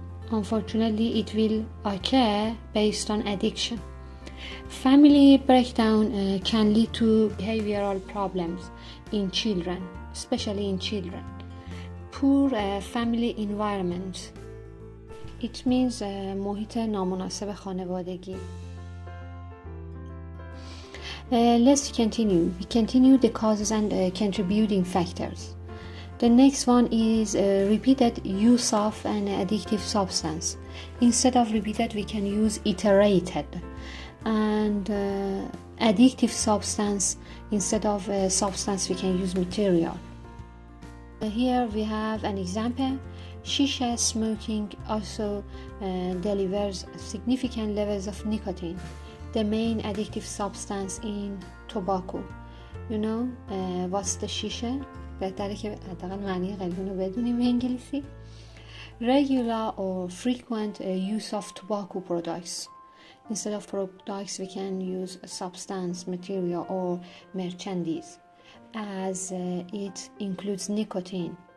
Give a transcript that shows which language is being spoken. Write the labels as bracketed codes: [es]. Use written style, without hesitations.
[en] Unfortunately, it will occur based on addiction. Family breakdown can lead to behavioral problems in children, especially in children. Poor family environment. It means [fa] محیط نامناسب خانوادگی. [en] Let's continue. We continue the causes and contributing factors. The next one is repeated use of an addictive substance. Instead of repeated, we can use iterated. And addictive substance, instead of substance, we can use material. Here we have an example. Shisha smoking also delivers significant levels of nicotine, the main addictive substance in tobacco. You know what's the shisha? [fa] بهتره که حداقل معنی قلبونو بدونیم به انگلیسی. [en] Regular or frequent use of tobacco products. Instead of products, we can use a substance, material or merchandise, as it includes nicotine.